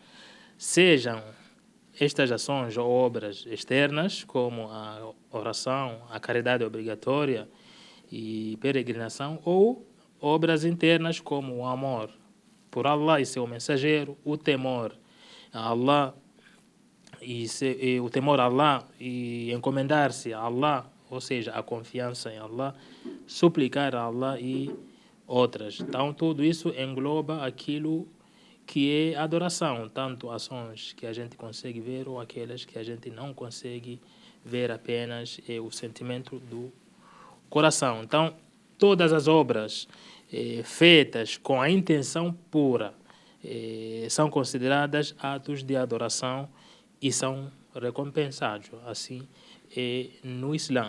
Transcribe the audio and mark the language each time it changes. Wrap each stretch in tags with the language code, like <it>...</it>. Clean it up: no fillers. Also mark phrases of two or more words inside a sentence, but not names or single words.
<pt>Sejam estas ações ou obras externas, como a oração, a caridade obrigatória e peregrinação, ou obras internas, como o amor por Allah e seu mensageiro, o temor a Allah e o temor a Allah e encomendar-se a Allah, ou seja, a confiança em Allah, suplicar a Allah e outras. Então, tudo isso engloba aquilo que é adoração, tanto ações que a gente consegue ver ou aquelas que a gente não consegue ver, apenas é o sentimento do coração. Então, todas as obras feitas com a intenção pura são consideradas atos de adoração e são recompensados, assim no Islã.</pt>